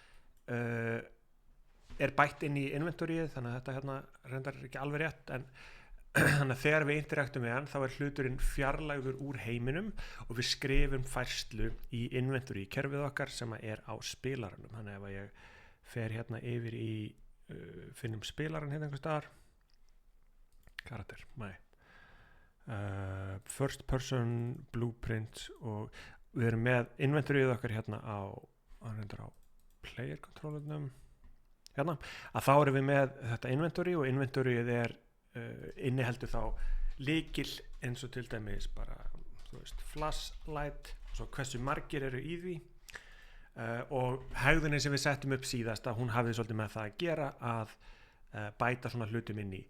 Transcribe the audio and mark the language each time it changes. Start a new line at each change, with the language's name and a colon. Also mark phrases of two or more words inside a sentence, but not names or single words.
Icelandic: er bætt inn í inventoryið, þannig að þetta hérna reyndar ekki alveg rétt, en þannig að þegar við interaktum við hann þá er hluturinn fjarlægður úr heiminum og við skrifum færslu í inventory kerfið okkar sem er á spilaranum. Þannig ef ég fer hérna yfir í finnum spilaran hérna einhvers staðar, karakter,
English: first person blueprint,
Icelandic: og við erum með inventoryið okkar hérna á player controlernum hérna, að þá erum við með þetta inventory og inventoryið er inniheldur þá lykil eins og til dæmis bara flashlight og svo hversu margir eru í því, og hegðunin sem við settum upp síðast að hún hafði svolítið með það að gera að bæta svona hlutum inn í.